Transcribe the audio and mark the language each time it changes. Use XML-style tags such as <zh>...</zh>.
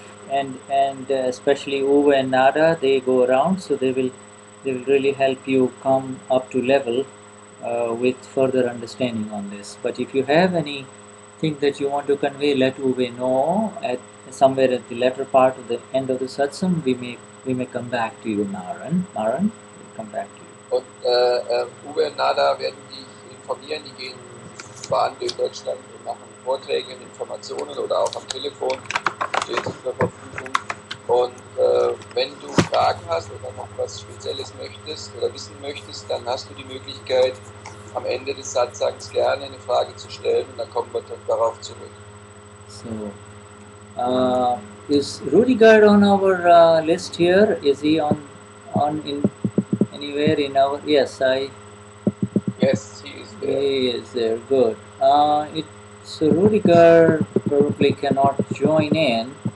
<en>And especially Uwe and Nada, they go around, so they will really help you come up to level with further understanding on this. But if you have anything that you want to convey, let Uwe know at somewhere at the latter part of the end of the satsang. We may come back to you, Maran, we'll come back to you.</en> <de>Und Uwe und Nada werden dich informieren, die gehen fahren durch Deutschland und machen Vorträge und Informationen oder auch am Telefon stehen sie zur Verfügung. Und wenn du Fragen hast oder noch was Spezielles möchtest oder wissen möchtest, dann hast du die Möglichkeit, am Ende des Satsangs gerne eine Frage zu stellen und dann kommen wir darauf zurück.</de> <en>So, is Rudiger on our list here? Is he on in anywhere in our? Yes, Yes, he is there. He is there. Good. So Rudiger probably cannot join in.</en>